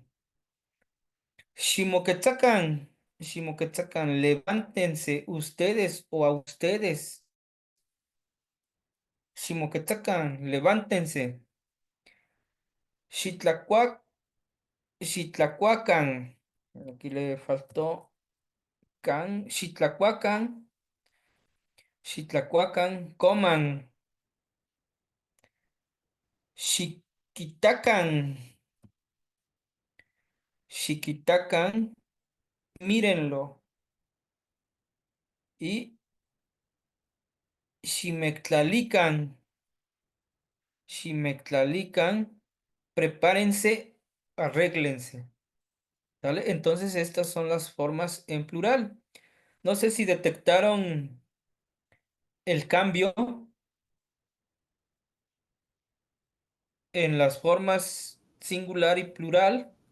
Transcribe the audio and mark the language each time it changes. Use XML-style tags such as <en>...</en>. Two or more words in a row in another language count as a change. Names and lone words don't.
<nah>Shimoketsakan. Shimoketsakan.</nah> <es>Levántense ustedes o a ustedes.</es> <nah>Shimoketsakan. Levántense. Xitlacuac, Xitlacuacan.</nah> <es>Aquí le faltó can.</es> <nah>Xitlacuacan. Xitlacuacan. Coman. Xiquitacan. Xiquitacan.</nah> <es>Mírenlo. Y Ximectlalican.</es> <nah>Ximectlalican.</nah> <es>Prepárense. Arréglense. ¿Vale? Entonces estas son las formas en plural. No sé si detectaron el cambio en las formas singular y plural.</es>